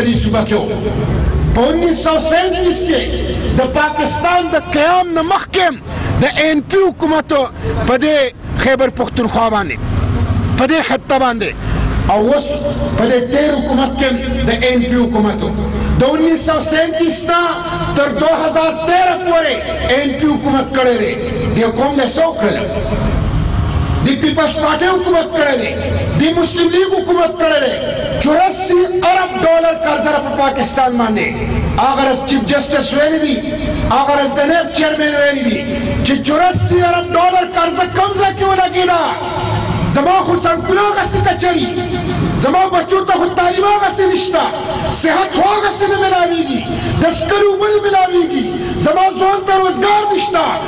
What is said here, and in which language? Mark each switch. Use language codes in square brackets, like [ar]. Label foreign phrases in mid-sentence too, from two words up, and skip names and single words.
[ps] دې صوبه کې و په 1937 کې د پاکستان د قیام نه مخکې د ANP حکومت په دې خیبر پختونخوا باندې په دې خطه باندې او اوس په دې تیر حکومت کې د ANP حکومت د 1937 نه تر 2013 پورې ANP حکومت کړی دی د قوم له څه وکړل د پیپلز پارټي حکومت کړی دی د مسلم لیگ حکومت کړی دی 84 ارب ډالر قرضه په پاکستان باندې اگر از [en] chief justice [ps] ویلي دي اگر از د نیب چیرمن ویلي دي چې 84 ارب ډالر قرضه کوم ځای کې ولګېده زما خو سړکونه هغسې کچري زما بچو ته خو تعلیم هغسې نشته صحت خو هغسې نه ملاویږي د سکرو اوبه نه ملاویږي زما ځوان ته روزګار نشته